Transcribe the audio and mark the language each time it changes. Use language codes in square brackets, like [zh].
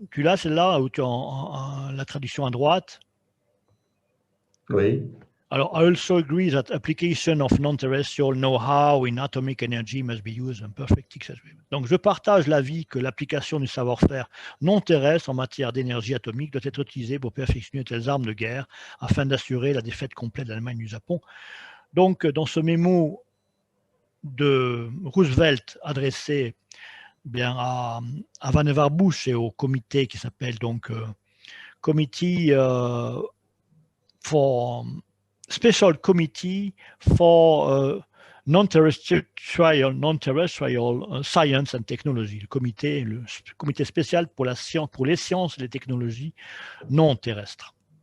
[fr] Tu l'as celle-là où tu as la traduction à droite? Oui. [en] Alors, I also agree that application of non-terrestrial know-how in atomic energy must be used in perfect success. [fr] Donc, je partage l'avis que l'application du savoir-faire non terrestre en matière d'énergie atomique doit être utilisée pour perfectionner telles armes de guerre afin d'assurer la défaite complète de l'Allemagne et du Japon. Donc, dans ce mémo de Roosevelt adressé à Vannevar Bush et au comité qui s'appelle donc Committee for Special Committee for Non-Terrestrial Science and Technology, le comité spécial pour les sciences et les technologies non terrestres.